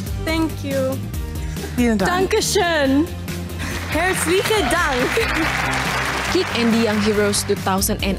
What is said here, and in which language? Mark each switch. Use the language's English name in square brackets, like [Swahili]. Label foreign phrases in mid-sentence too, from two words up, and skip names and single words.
[English] Thank you. [German] Vielen Dank. Dankeschön. Herzlichen Dank. Kick Andy Young Heroes 2018.